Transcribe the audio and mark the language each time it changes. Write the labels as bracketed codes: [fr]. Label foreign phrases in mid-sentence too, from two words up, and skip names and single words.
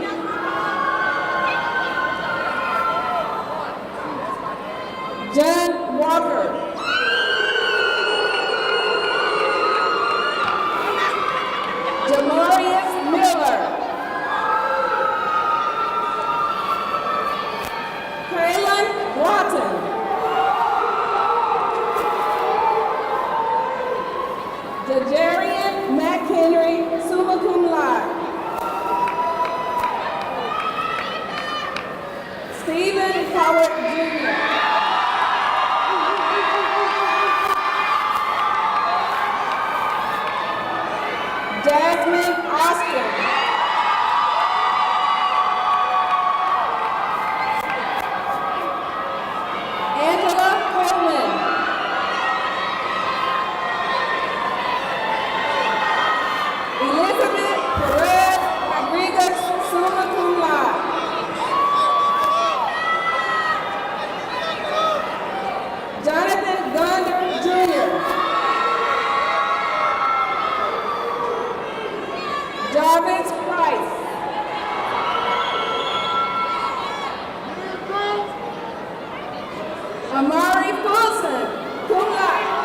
[en] John Walker. Jamarius Miller. Kaylin Watson. Jajarian McHenry, [la] summa cum laude. [en] Stephen Howard Jr. Jasmine Austin. Angela Coleman. Elizabeth Perez Rodriguez, [la] summa cum laude. [en] Jonathan Gonder Jr. Jarvis Price. Amari Fulson, [la] cum laude.